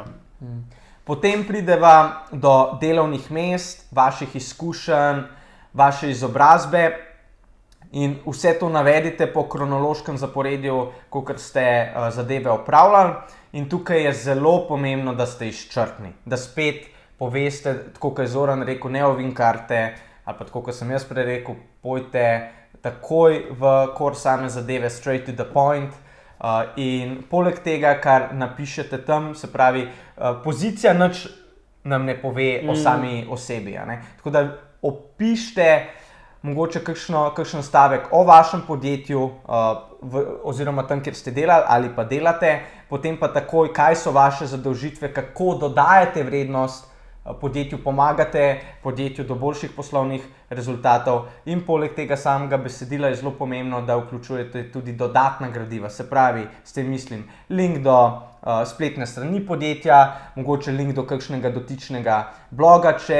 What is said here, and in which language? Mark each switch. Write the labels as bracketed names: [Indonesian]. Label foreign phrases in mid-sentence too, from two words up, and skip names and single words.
[Slovenian] Potem prideva do delovnih mest, vaših izkušenj, vaše izobrazbe in vse to navedite po kronološkem zaporedju, kakor ste zadeve opravljali. In tukaj je zelo pomembno, da ste izčrpni, da spet poveste, tako kot je Zoran rekel, ne ovinkarte, ali pa tako kot sem jaz prej rekel, pojte takoj v kor same zadeve, [English] straight to the point. [Slovenian] In poleg tega, kar napišete tam, se pravi, pozicija nič nam ne pove o sami osebi. Tako da opišite mogoče kakšen stavek o vašem podjetju oziroma tam, kjer ste delali ali pa delate, potem pa takoj, kaj so vaše zadolžitve, kako dodajate vrednost podjetju, pomagate podjetju do boljših poslovnih rezultatov in poleg tega samega besedila je zelo pomembno, da vključujete tudi dodatna gradiva, se pravi, s tem mislim link do spletne strani podjetja, mogoče link do kakšnega dotičnega bloga,